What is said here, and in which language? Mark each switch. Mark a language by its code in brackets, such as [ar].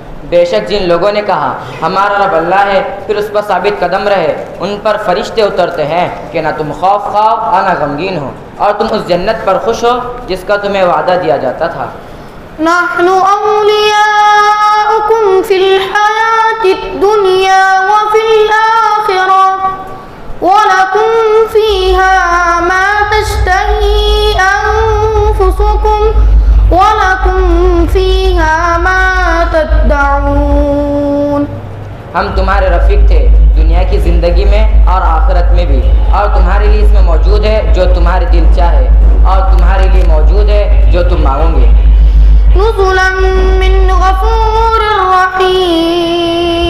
[ur] بے شک جن لوگوں نے کہا ہمارا رب اللہ ہے، پھر اس پر ثابت قدم رہے، ان پر فرشتے اترتے ہیں کہ نہ تم خوف کھاؤ اور نہ غمگین ہو، اور تم اس جنت پر خوش ہو جس کا تمہیں وعدہ دیا جاتا تھا۔ [ar] نحن أولياؤكم في الحياة الدنيا وفي الآخرة ولكم فيها ما تشتهي أنفسكم ولكم فيها ما تدعون۔ [ur] ہم تمہارے رفیق تھے دنیا کی زندگی میں اور آخرت میں بھی، اور تمہارے لیے اس میں موجود ہے جو تمہارے دل چاہے، اور تمہارے لیے موجود ہے جو تم مانگو گے۔ [ar] نزلا من غفور رحیم،